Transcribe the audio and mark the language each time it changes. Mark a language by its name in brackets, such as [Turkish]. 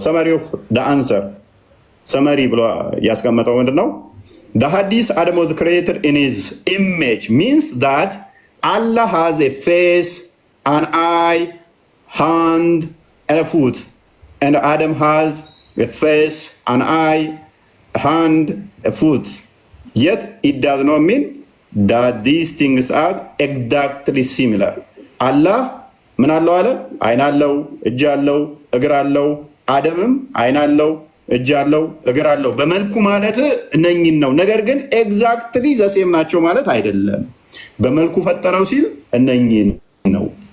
[English] ሰመሪ ኦፍ ደ አንሰር ሰመሪ [Amharic] ብሎ ያስቀመጠው ምንድን ነው? [English] The hadith Adam was created in his image means that Allah has a face, an eye, hand, and a foot. And Adam has a face, an eye, a hand, a foot. Yet it does not mean that these things are exactly similar. [Amharic] Allah ምን አለው አለ? አይን አለው፣ እጅ አለው፣ እግር አለው። አደምም አይን አለው፣ እጅ አለው፣ እግር አለው። በመልኩ ማለት እነኝን ነው። ነገር ግን [English] ኤግዛክትሊ ዘሴም [Amharic] ናቸው ማለት አይደለም። በመልኩ ፈጠረው ሲል እነኝን ነው።